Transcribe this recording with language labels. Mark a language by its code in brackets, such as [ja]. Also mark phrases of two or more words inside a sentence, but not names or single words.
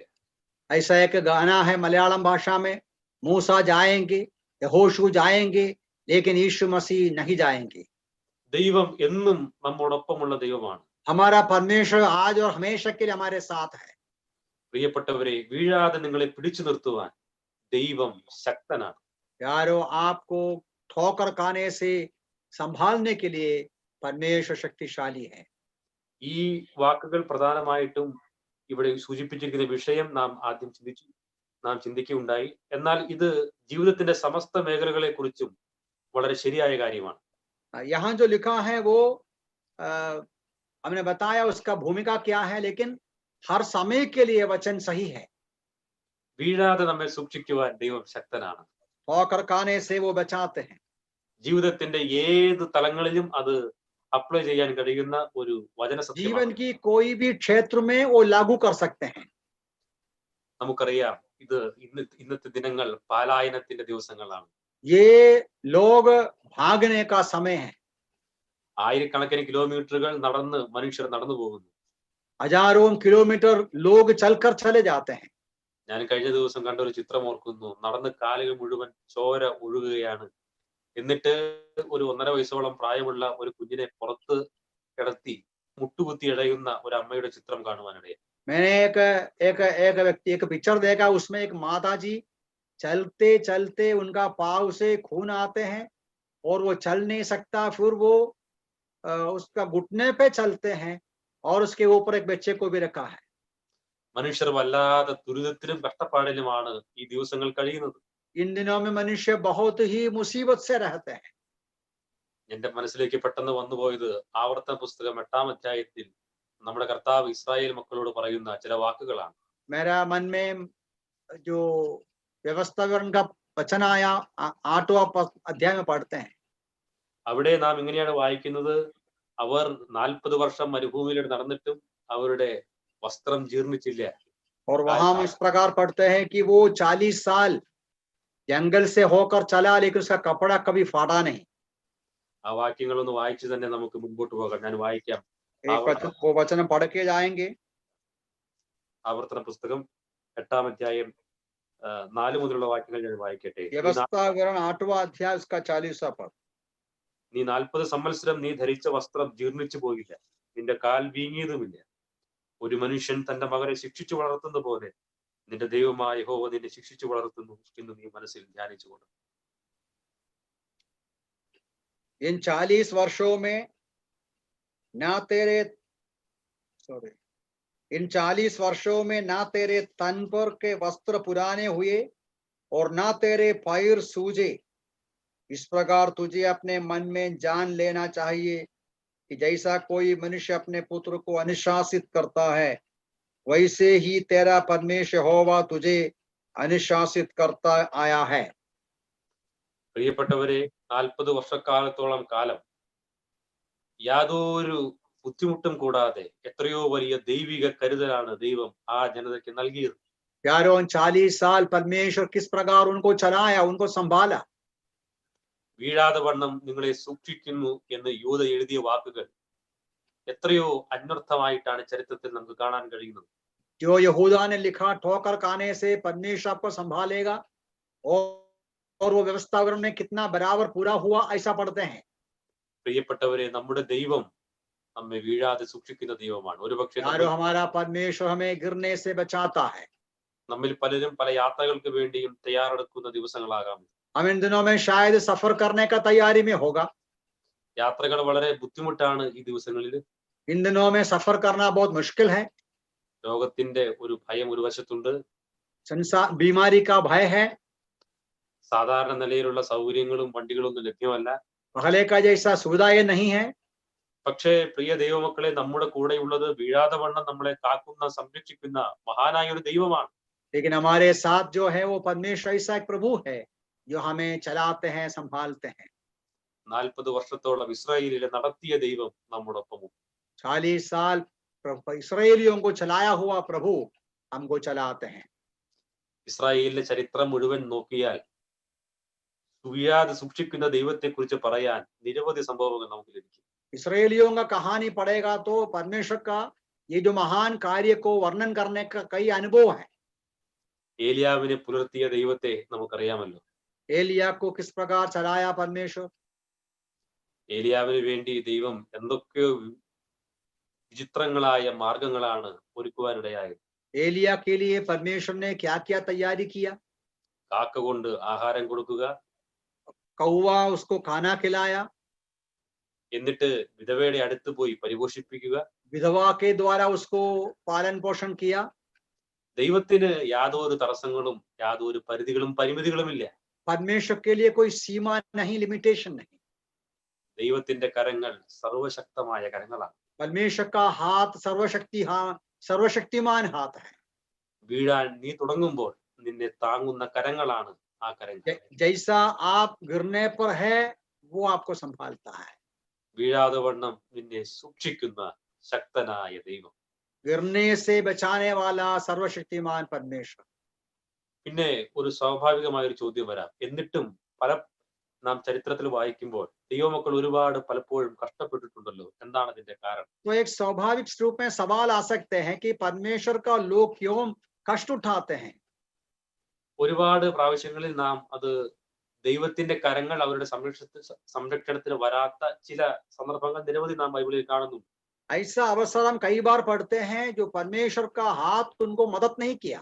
[hi] ऐसा एक गाना है मलयालम भाषा में, मूसा जाएंगे, यहोशू जाएंगे, लेकिन यीशु मसीह नहीं जाएंगे। [ml] ദൈവം എന്നും നമ്മോടൊപ്പമുള്ള ദൈവമാണ്. [hi] हमारा परमेश्वर आज और हमेशा के लिए हमारे साथ है। [ml] പ്രിയപ്പെട്ടവരെ, വീഴാതെ നിങ്ങളെ പിടിച്ചു നിർത്തുവാൻ ദൈവം ശക്തനാണ്. [hi] यारो, आपको ठोकर खाने से संभालने के लिए परमेश्वर शक्तिशाली है। [ml] ഈ വാക്കുകൾ പ്രധാനമായിട്ടും ഇവിടെ സൂചിപ്പിച്ചിരിക്കുന്ന വിഷയം നാം ആദ്യം ചിന്തിക്കുകയുണ്ടായി. എന്നാൽ ഇത് ജീവിതത്തിന്റെ സമസ്ത മേഖലകളെ കുറിച്ചും വളരെ ശരിയായ കാര്യമാണ്. [hi] यहाँ जो लिखा है वो हमने बताया उसका भूमिका क्या है, लेकिन हर समय के लिए वचन सही है। [ml] വീഴാതെ നമ്മെ സൂക്ഷിക്കുവാൻ ദൈവം ശക്തനാണ്. [hi] ठोकर खाने से वो बचाते हैं। [ml] ജീവിതത്തിന്റെ ഏത് തലങ്ങളിലും അത് അപ്ലൈ ചെയ്യാൻ കഴിയുന്ന ഒരു വചന [hi] जीवन [ml] സത്യമാണ്. [hi] की कोई भी क्षेत्र में वो लागू कर सकते हैं। [ml] നമുക്കറിയാം ഇത് ഇന്നത്തെ ദിനങ്ങൾ പലായനത്തിന്റെ ദിവസങ്ങളാണ്. [hi] ये लोग भागने का समय है। [ml] ആയിരക്കണക്കിന് കിലോമീറ്ററുകൾ മനുഷ്യർ നടന്നു പോകുന്നു. [hi] हजारों किलोमीटर लोग चलकर चले जाते हैं। [ml] ഞാൻ കഴിഞ്ഞ ദിവസം കണ്ട ഒരു ചിത്രം ഓർക്കുന്നു. നടന്ന് കാലുകൾ മുഴുവൻ ചോര ഒഴുകുകയാണ്. എന്നിട്ട് ഒരു 1.5 വയസ്സോളം പ്രായമുള്ള ഒരു കുഞ്ഞിനെ പുറത്ത് കിടത്തി മുട്ടുകുത്തി ഇഴയുന്ന ഒരു അമ്മയുടെ ചിത്രം കാണുവാനിടയായി. [hi] मैंने एक पिक्चर देखा, उसमें एक माता जी चलते चलते उनका पाँव से खून आते हैं और वो चल नहीं सकता, फिर वो उसका घुटने पे चलते हैं और उसके ऊपर एक बच्चे को भी रखा है। [ml] മനുഷ്യർ വല്ലാതെ ദുരിതത്തിലും കഷ്ടപ്പാടിലുമാണ് ഈ ദിവസങ്ങൾ കഴിയുന്നത്. [hi] इन दिनों में मनुष्य बहुत ही मुसीबत से रहते हैं। [ml] എന്റെ മനസ്സിലേക്ക് പെട്ടെന്ന് വന്നുപോയത് ആവർത്തന പുസ്തകം 8-ാം അധ്യായത്തിൽ നമ്മുടെ കർത്താവ് ഇസ്രായേൽ മക്കളോട് പറയുന്ന ചില വാക്കുകളാണ്. [hi] मेरा मन में जो व्यवस्थाकरण का वचन आया, 8वां अध्याय में पढ़ते हैं। [ml] അവിടെ നാം ഇങ്ങനെയാണ് വായിക്കുന്നത്. അവർ 40 വർഷം മരുഭൂമിയിലൂടെ നടന്നിട്ടും അവരുടെ വസ്ത്രം ജീർണിച്ചില്ല. [hi] और वहां हम इस प्रकार पढ़ते हैं कि वो 40 साल जंगल से होकर चला, लेकिन उसका कपड़ा कभी फाटा नहीं। [ml] ആ വാക്യങ്ങളൊന്ന് വായിച്ചു തന്നെ നമുക്ക് മുൻപോട്ട് പോകാം. ഞാൻ വായിക്കാം. [hi] वो वचन पढ़ के जाएंगे। [ml] ആവർത്തന പുസ്തകം 8-ാം അധ്യായം 4 മുതലുള്ള വാക്യങ്ങൾ ഞാൻ വായിക്കട്ടെ. [hi] व्यवस्थाकरण 8वां अध्याय उसका 40वां पद। [ml] നീ 40 സംവത്സരം നീ ധരിച്ച വസ്ത്രം ജീർണിച്ചു പോയില്ല, നിന്റെ കാൽ വീങ്ങിയതുമില്ല. ഒരു മനുഷ്യൻ തന്റെ മകനെ ശിക്ഷിച്ചു വളർത്തുന്ന പോലെ നിന്റെ ദൈവമായ യഹോവ നിന്നെ ശിക്ഷിച്ചു വളർത്തുന്നു എന്ന് നീ മനസ്സിൽ ധ്യാനിച്ചുകൊണ്ട്. [hi] इन 40 वर्षों में इन 40 वर्षों में ना तेरे तन पर के वस्त्र पुराने हुए और ना तेरे पैर सूजे। इस प्रकार तुझे अपने मन में जान लेना चाहिए कि जैसा कोई मनुष्य अपने पुत्र को अनुशासित करता है, वैसे ही तेरा परमेश्वर यहोवा तुझे अनुशासित करता आया है। [ml] പ്രിയപ്പെട്ടവരെ, 40 വർഷക്കാലത്തോളം കാലം യാതൊരു ബുദ്ധിമുട്ടും കൂടാതെ എത്രയോ വലിയ ദൈവിക കരുതലാണ് ദൈവം ആ ജനതയ്ക്ക് നൽകിയത്. [hi] प्यारों, 40 साल परमेश्वर किस प्रकार उनको चलाया, उनको संभाला। [ml] വീഴാതെ വണ്ണം നിങ്ങളെ സൂക്ഷിക്കുന്നു എന്ന് യൂദ എഴുതിയ വാക്കുകൾ എത്രയോ അന്വർത്ഥമായിട്ടാണ് ചരിത്രത്തിൽ നമുക്ക് കാണാൻ കഴിയുന്നത്. [hi] जो यहूदा ने लिखा, ठोकर खाने से परमेश्वर आपको संभालेगा, और वो व्यवस्थाकरण में कितना बराबर पूरा हुआ, ऐसा पढ़ते हैं। [ml] പ്രിയപ്പെട്ടവരെ, നമ്മുടെ ദൈവം നമ്മെ വീഴാതെ സൂക്ഷിക്കുന്ന ദൈവമാണ്. ഒരുപക്ഷെ [hi] हमारा परमेश्वर हमें गिरने से बचाता है। [ml] നമ്മിൽ പലരും പല യാത്രകൾക്ക് വേണ്ടിയും തയ്യാറെടുക്കുന്ന ദിവസങ്ങളാകാം. [hi] हम इन दिनों में शायद सफर करने का तैयारी में होगा। [ml] യാത്രകൾ വളരെ ബുദ്ധിമുട്ടാണ് ഈ ദിവസങ്ങളിൽ. [hi] इन दिनों में सफर करना बहुत मुश्किल है। [ml] രോഗത്തിന്റെ ഒരു ഭയം ഒരു വശത്തുണ്ട്. [hi] बीमारी का भय है। [ml] സാധാരണ നിലയിലുള്ള സൗകര്യങ്ങളും വണ്ടികളൊന്നും ലഭ്യമല്ല. [hi] पहले का जैसा सुविधाएं नहीं है। [ml] പക്ഷേ പ്രിയ ദൈവമക്കളെ, നമ്മുടെ കൂടെയുള്ളത് വീഴാതെ വണ്ണം നമ്മളെ കാക്കുന്ന സംരക്ഷിക്കുന്ന മഹാനായ ഒരു ദൈവമാണ്. [hi] लेकिन हमारे साथ जो है वो परमेश्वर ऐसा एक प्रभु है जो हमें चलाते हैं, संभालते हैं। [ml] 40 വർഷത്തോളം ഇസ്രായേലിലെ നടത്തിയ ദൈവം നമ്മോടൊപ്പം. [hi] 40 साल इस्राएलियों को चलाया हुआ प्रभु हमको चलाते हैं। [ml] ഇസ്രായേലിലെ ചരിത്രം മുഴുവൻ നോക്കിയാൽ വീഴാതെ സൂക്ഷിക്കുന്ന ദൈവത്തെ കുറിച്ച് പറയാൻ നിരവധി സംഭവങ്ങൾ നമുക്ക് ലഭിക്കും. [hi] इस्राएलियों का कहानी पढ़ेगा तो परमेश्वर का ये जो महान कार्य को वर्णन करने का कई अनुभव है। [ml] ഏലിയാവിനെ പുലർത്തിയ ദൈവത്തെ നമുക്കറിയാമല്ലോ. [hi] एलिया को किस प्रकार चलाया परमेश्वर। [ml] ഏലിയാവിന് വേണ്ടി ദൈവം എന്തൊക്കെയോ വിചിത്രങ്ങളായ മാർഗങ്ങളാണ് ഒരുക്കുവാനിടയായത്. [hi] एलिया के लिए परमेश्वर ने क्या क्या तैयारी किया। [ml] കാക്ക കൊണ്ട് ആഹാരം കൊടുക്കുക, [hi] कौवा उसको खाना खिलाया, [ml] എന്നിട്ട് വിധവയുടെ അടുത്ത് പോയി പരിപോഷിപ്പിക്കുക. [hi] विधवा के द्वारा उसको पालन पोषण किया। [ml] ദൈവത്തിന് യാതൊരു തടസ്സങ്ങളും യാതൊരു പരിധികളും പരിമിതികളുമില്ല. [hi] परमेश्वर के लिए कोई सीमा नहीं, लिमिटेशन नहीं। [ml] ദൈവത്തിന്റെ കരങ്ങൾ സർവശക്തമായ കരങ്ങളാണ്. [hi] परमेश्वर का हाथ सर्वशक्तिमान हाथ है। [ml] വീഴാൻ നീ തുടങ്ങുമ്പോൾ നിന്നെ താങ്ങുന്ന കരങ്ങളാണ് ആ കരങ്ങൾ. [hi] जैसा आप गिरने पर है वो आपको संभालता है। [ml] വീഴാതെ വണ്ണം നിന്നെ സൂക്ഷിക്കുന്ന ശക്തനായ ദൈവം. [hi] गिरने से बचाने वाला सर्वशक्तिमान परमेश्वर। [ml] പിന്നെ ഒരു സ്വാഭാവികമായ ഒരു ചോദ്യം വരാം. എന്നിട്ടും നാം ചരിത്രത്തിൽ വായിക്കുമ്പോൾ ദൈവമക്കൾ ഒരുപാട് പലപ്പോഴും കഷ്ടപ്പെട്ടിട്ടുണ്ടല്ലോ, എന്താണ് ഇതിന്റെ കാരണം? [hi] तो एक स्वाभाविक रूप में सवाल आ सकते हैं कि परमेश्वर का लोग क्यों कष्ट उठाते हैं। [ml] ഒരുപാട് പ്രാവശ്യങ്ങളിൽ നാം അത് ദൈവത്തിന്റെ കരങ്ങൾ അവരുടെ സംരക്ഷണത്തിന് വരാത്ത ചില സന്ദർഭങ്ങൾ നിരവധി നാം ബൈബിളിൽ കാണുന്നു. [hi] ऐसा अवसर हम कई बार पढ़ते हैं जो परमेश्वर का हाथ उनको मदद नहीं किया।